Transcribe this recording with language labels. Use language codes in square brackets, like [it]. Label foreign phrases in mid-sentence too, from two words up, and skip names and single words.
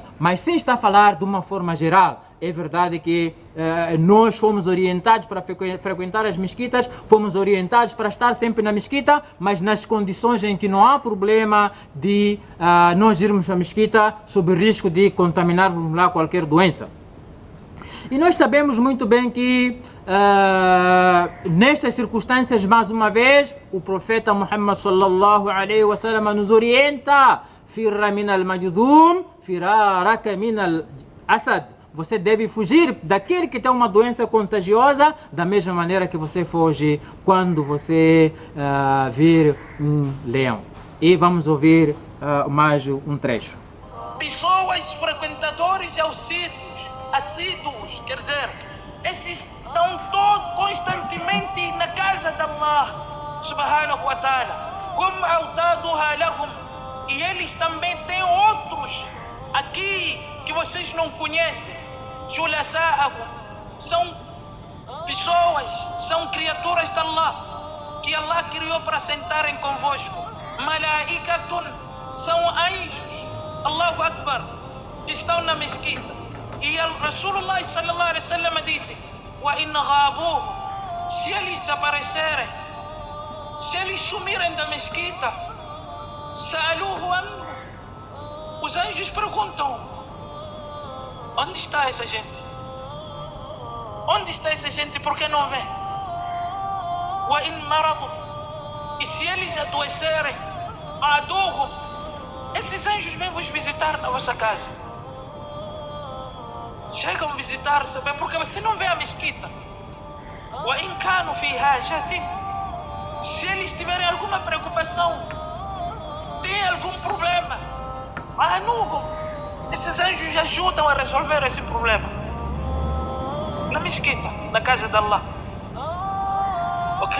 [pt] Mas sim está a falar de uma forma geral. É verdade que nós fomos orientados para frequentar as mesquitas, fomos orientados para estar sempre na mesquita, mas nas condições em que não há problema de nós irmos para a mesquita sob o risco de contaminarmos lá qualquer doença. E nós sabemos muito bem que nestas circunstâncias, mais uma vez, o profeta Muhammad [ar] صلى الله عليه وسلم [pt] nos orienta: [ar] فر من المجذوم فرارك من الأسد. [pt] Você deve fugir daquele que tem uma doença contagiosa da mesma maneira que você foge quando você vir um leão. E vamos ouvir mais um trecho. Pessoas frequentadores e assíduos, quer dizer, esses estão constantemente na casa de [ar] الله سبحانه وتعالى. هم أوتادها لهم. [pt] E eles também têm outros aqui que vocês não conhecem. Julasa'ahum, são pessoas, são criaturas de Allah, que Allah criou para sentarem convosco. Malaikatun, são anjos, [ar] الله أكبر, [pt] que estão na mesquita. E Rasulullah [ar] صلى الله عليه وسلم [pt] disse: [ar] وإن غابوا, [pt] se eles desaparecerem, se eles sumirem da mesquita, [ar] سألوه عنه, [pt] os anjos perguntam: onde está essa gente? Onde está essa gente? Por que não vem? [ar] وإن مرضوا, [pt] e se eles adoecerem, aduhum, esses anjos vêm vos visitar na vossa casa. Chegam a visitar, sabe? Porque você não vê a mesquita. [ar] وإن كانوا في حاجة, [pt] se eles tiverem alguma preocupação, tem algum problema, anuhum, esses anjos ajudam a resolver esse problema. Na mesquita, na casa de Allah. Ok?